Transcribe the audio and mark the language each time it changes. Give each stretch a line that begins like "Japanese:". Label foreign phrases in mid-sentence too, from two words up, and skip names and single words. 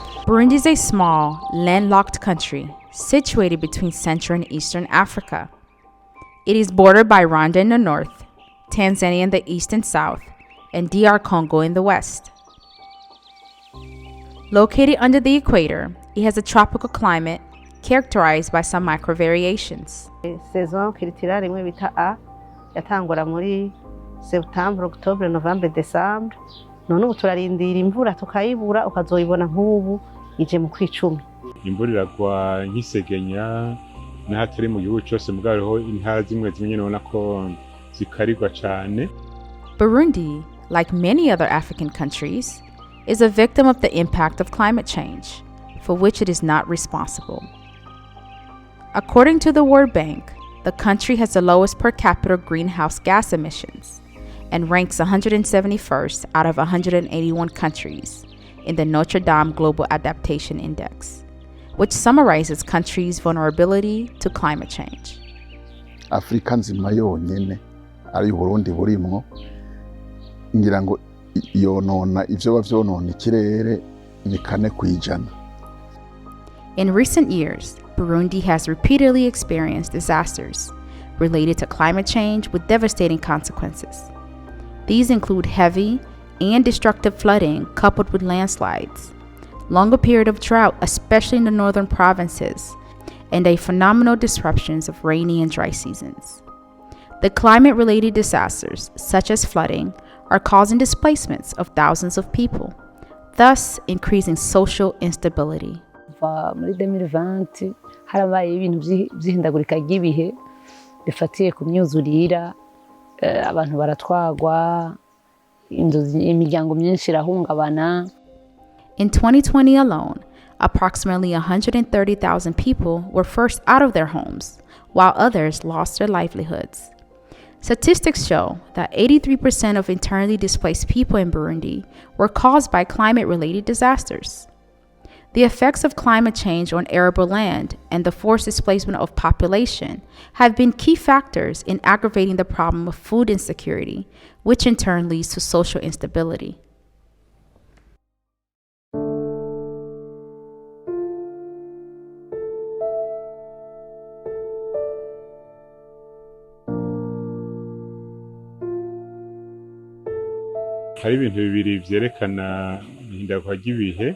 English: Burundi is a small, landlocked country situated between Central and Eastern Africa. It is bordered by Rwanda in the north, Tanzania in the east and south, and DR Congo in the west. Located under the equator, it has a tropical climate characterized by some microvariations.
French: Saison culturale
Rundi: imwe bita A yatangura muri
French: Septembre, Octobre, Novembre, Decembre.
Rundi: None ubu turarindira imvura tukayibura ukazoyibona nk'ubu ije mu kwicumi. Imvura iragwa nk'isegenya n'ahatari mu gihugu cyose mugariho intara zimwe zimwe none ko zikarirwa cyane.
English: Burundi, like many other African countries, is a victim of the impact of climate change, for which it is not responsible. According to the World Bank, the country has the lowest per capita greenhouse gas emissions and ranks 171st out of 181 countries in the Notre Dame Global Adaptation Index, which summarizes countries' vulnerability to climate change.
Swahili: Afrika nzima
Rundi: yonyene ari Burundi burimwo ngira ngo yonona ivyo bavyonona ikirere ni 4%.
English: In recent years, Burundi has repeatedly experienced disasters related to climate change with devastating consequences. These include heavy and destructive flooding coupled with landslides, longer period of drought, especially in the northern provinces, and a phenomenal disruptions of rainy and dry seasons. The climate-related disasters, such as flooding, are causing displacements of thousands of people, thus increasing social instability.
Rundi: Muri 2020 harabaye ibintu by'ihindagurika ry'ibihe bifatiye ku myuzurira, abantu baratwagwa, imiryango myinshi irahungabana.
English: In 2020 alone, approximately 130,000 people were forced out of their homes, while others lost their livelihoods. Statistics show that 83% of internally displaced people in Burundi were caused by climate-related disasters. The effects of climate change on arable land and the forced displacement of population have been key factors in aggravating the problem of food insecurity, which in turn leads to social instability.
Rundi: Hari ibintu bibiri vyerekana ihindagurika ry'ibihe.